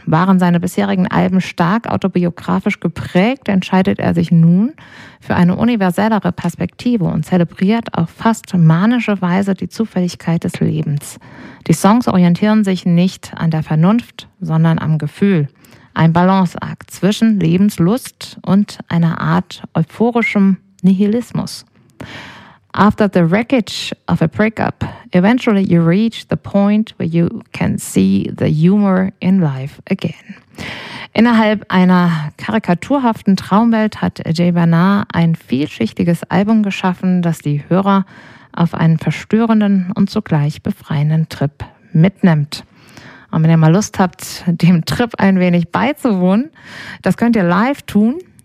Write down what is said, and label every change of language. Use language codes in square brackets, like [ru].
[de] Waren seine bisherigen Alben stark autobiografisch geprägt, entscheidet er sich nun für eine universellere Perspektive und zelebriert auf fast manische Weise die Zufälligkeit des Lebens. Die Songs orientieren sich nicht an der Vernunft, sondern am Gefühl. Ein Balanceakt zwischen Lebenslust und einer Art euphorischem Nihilismus. [en] After the wreckage of a breakup, eventually you reach the point where you can see the humor in life again. [de] Innerhalb einer karikaturhaften Traumwelt hat Jay Bernard ein vielschichtiges Album geschaffen, das die Hörer auf einen verstörenden und zugleich befreienden Trip mitnimmt. Und wenn ihr mal Lust habt, dem Trip ein wenig beizuwohnen, das könnt ihr live tun.